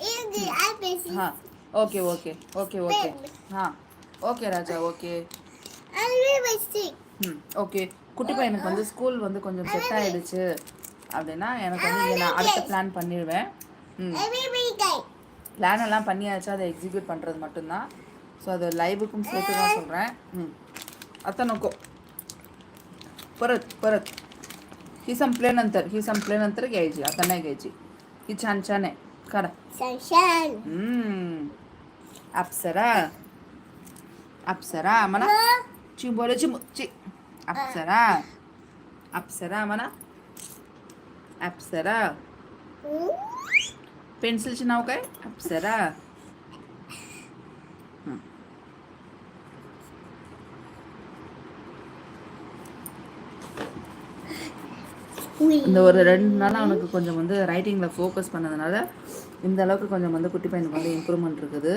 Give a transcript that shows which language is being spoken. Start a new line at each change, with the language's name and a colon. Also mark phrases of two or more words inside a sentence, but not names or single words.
Tamil: ஓகே ஓகே ஓகே ஓகே ஓகே ராஜா ஓகே ஓகே. குட்டி பையனுக்கு வந்து ஸ்கூல் வந்து கொஞ்சம் செட் ஆகிடுச்சு அப்படின்னா எனக்கு வந்து நான் அடுத்த பிளான் பண்ணிடுவேன். பிளான் எல்லாம் பண்ணியாச்சு, அதை எக்ஸிக்யூட் பண்ணுறது மட்டும்தான். ஸோ அது லைவுக்கும் சேர்த்து தான் சொல்கிறேன்.
Marathi: अतनको परत ही संपल्यानंतर घ्यायची, आता नाही घ्यायची. ही छान छान आहे करा. अप्सरा म्हणा चिंबोले ची अप्सरा म्हणा. अप्सरा पेन्सिलचे नाव काय? अप्सरा.
Tamil: இந்த ஒரு 2 நாள் அவனுக்கு கொஞ்சம் வந்து ரைட்டிங்கில் ஃபோக்கஸ் பண்ணதுனால இந்த அளவுக்கு கொஞ்சம் வந்து குட்டி பையனுக்கு வந்து இம்ப்ரூவ்மெண்ட் இருக்குது.